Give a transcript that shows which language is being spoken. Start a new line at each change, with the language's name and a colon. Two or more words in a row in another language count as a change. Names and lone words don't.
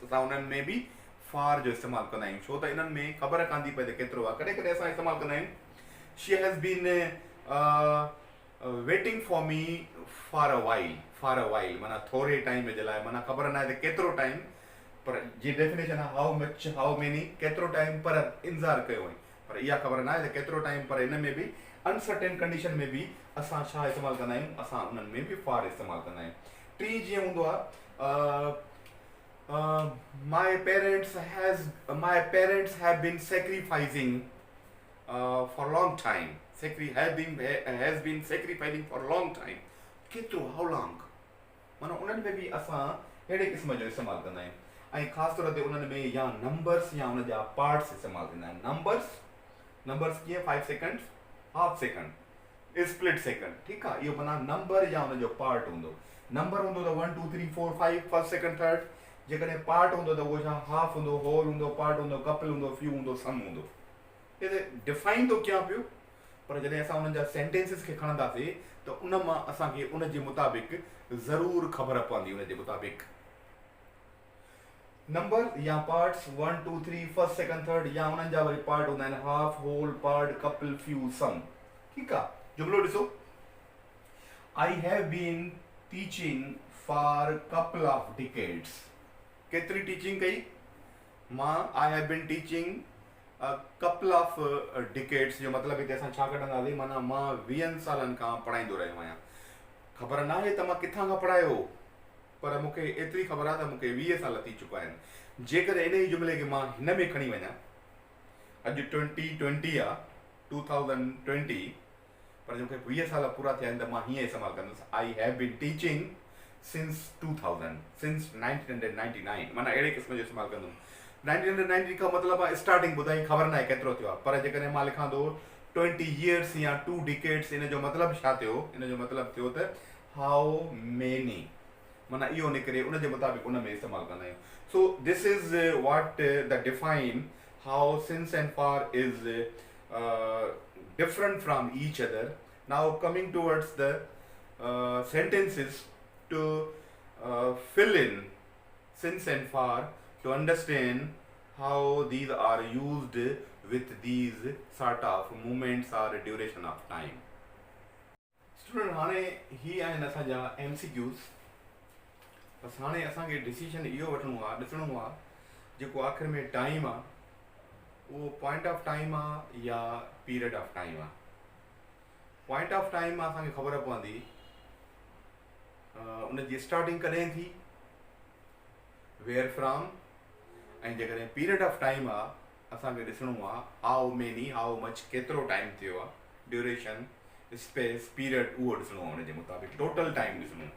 Sindhi: असां उन्हनि में बि फॉर जो इस्तेमालु कंदा आहियूं, छो त इन्हनि में ख़बर कान थी पए त केतिरो आहे। कॾहिं कॾहिं असां इस्तेमालु कंदा आहियूं,
English: she has been waiting for me for a while,
Sindhi: माना थोरे टाइम जे लाइ, माना ख़बर न आहे त केतिरो टाइम, पर जी डेफिनेशन आहे
English: how much, how many,
Sindhi: केतिरो टाइम, पर इंतज़ारु कयो हुई, पर इहा ख़बर न आहे त केतिरो टाइम। पर हिन में बि
English: uncertain condition
Sindhi: में बि असां छा इस्तेमालु कंदा आहियूं, असां उन्हनि में बि फॉर इस्तेमालु कंदा आहियूं। टी जीअं हूंदो आहे,
English: my parents have been sacrificing for long time, has been sacrificing for long time, हैज़ बीन सेक्रीफाइसिंग फॉर लॉन्ग टाइम,
Sindhi: केतिरो,
English: how long,
Sindhi: माना उन्हनि में बि असां अहिड़े क़िस्म जो इस्तेमालु कंदा आहियूं। ऐं ख़ासि तौर ते उन्हनि में या नंबर्स या उन जा पार्ट्स इस्तेमालु थींदा आहिनि।
English: नंबर्स कीअं, 5 second, half second, split second,
Sindhi: ठीकु आहे। इहो माना नंबर या उन जो पार्ट हूंदो। नंबर हूंदो त 1 2 3 4 5,
English: first second third.
Sindhi: जेकॾहिं पार्ट हूंदो त उहो छा, हाफ हूंदो, होल हूंदो, पार्ट हूंदो, कपल हूंदो, फ्यू हूंदो, सम हूंदो। हे डिफाइन थो कयां पियो, पर जॾहिं असां उन्हनि जा सेंटेंसिस खे खणंदासीं त उन मां असांखे उन जे मुताबिक़ ज़रूरु ख़बर पवंदी, उन जे मुताबिक़ नंबर या पार्ट्स 1 2 3
English: first second third,
Sindhi: या उन्हनि जा वरी पार्ट हूंदा आहिनि
English: half, whole, part, couple, few, some,
Sindhi: ठीकु आहे। जुमिलो ॾिसो,
English: I have been teaching for couple of decades,
Sindhi: केतिरी टीचिंग कई मां,
English: I have been teaching couple of decades,
Sindhi: जो मतिलबु हिते असां छा कढंदासीं, माना मां 20 सालनि खां पढ़ाईंदो रहियो आहियां। ख़बर न आहे त मां किथां खां पढ़ायो, पर मूंखे एतिरी ख़बर आहे त मूंखे 20 साल थी चुका आहिनि। जेकॾहिं इन ई जुमिले खे मां हिन में खणी वञा, अॼु 2020 आहे, 2020, पर मूंखे 20 साल पूरा थिया आहिनि, त मां हीअं इस्तेमालु कंदुसि,
English: I have been teaching since 2000, since 1999,
Sindhi: माना अहिड़े क़िस्म जो इस्तेमालु कंदुमि। 1990 खां मतिलबु आहे स्टार्टिंग ॿुधाई, ख़बर न आहे केतिरो थियो आहे, पर जेकॾहिं मां लिखां थो 20 years या 2 decades, इन जो मतिलबु छा थियो, इन जो मतिलबु थियो त
English: how many,
Sindhi: माना इहो निकिरे, उन जे मुताबिक़ उन में इस्तेमालु कंदा आहियूं।
English: so this is what the define how since and for is different from each other. Now coming towards the sentences to fill in since and for, to understand how these are used with these sort of moments or duration of time. Student,
Sindhi: हाणे ही आहिनि असांजा MCQs। बसि हाणे असांखे डिसीजन इहो वठिणो आहे, ॾिसणो आहे जेको आख़िर में टाइम आहे उहो
English: point of time
Sindhi: आहे या
English: period of time
Sindhi: आहे।
English: point of time
Sindhi: आहे असांखे ख़बर पवंदी उन जी स्टार्टिंग कॾहिं थी,
English: where from,
Sindhi: ऐं जेकॾहिं
English: period of time
Sindhi: आहे असांखे ॾिसणो आहे
English: how many, how much,
Sindhi: केतिरो टाइम थियो आहे,
English: duration, space, period,
Sindhi: उहो ॾिसणो आहे, उन जे मुताबिक़ टोटल टाइम ॾिसणो आहे।